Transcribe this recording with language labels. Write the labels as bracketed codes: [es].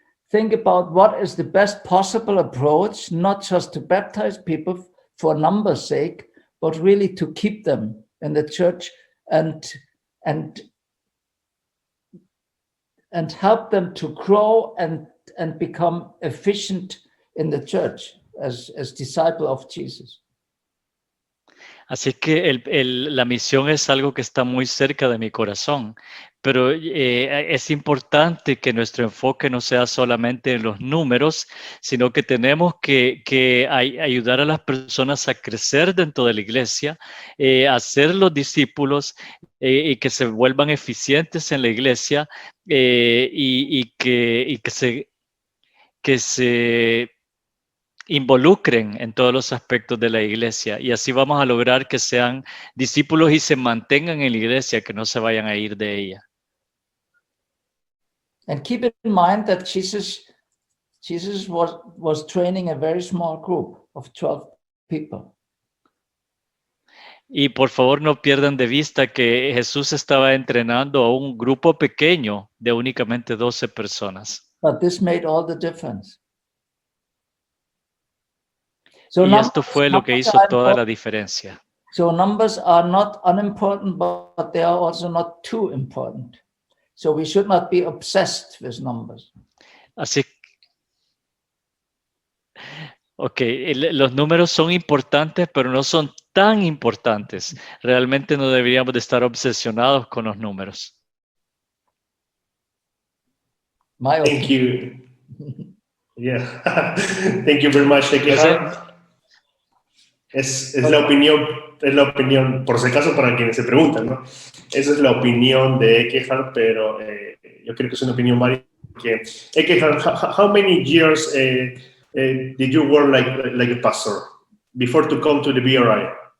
[en] think about what is the best possible approach, not just to baptize people for numbers' sake, but really to keep them in the church and help them to grow and become efficient in the church as disciple of Jesus. [es] Así que la misión es algo que está muy cerca de mi corazón, pero es importante que nuestro enfoque no sea solamente en los números, sino que tenemos que ayudar a las personas a crecer dentro de la iglesia, a ser los discípulos y que se vuelvan eficientes en la iglesia y que se involucren en todos los aspectos de la iglesia, y así vamos a lograr que sean discípulos y se mantengan en la iglesia, que no se vayan a ir de ella. [en] And keep in mind that Jesus was training a very small group of 12 people. [es] Y por favor no pierdan de vista que Jesús estaba entrenando a un grupo pequeño de únicamente 12 personas. [en] But this made all the difference. So [es] Y esto fue lo que hizo toda la diferencia. [en] So numbers are not unimportant, but they are also not too important. So we should not be obsessed with numbers. [es] Así, los números son importantes, pero no son tan importantes. Realmente no deberíamos de estar obsesionados con los números. [en] Thank you. Yeah. Thank you very much, Ekehard. [es] Es la opinión, por si acaso para quienes se preguntan, ¿no? Esa es la opinión de Ekehard, pero yo creo que es una opinión válida. [en] Ekehard, how many years did you work like a pastor before to come to the BRI?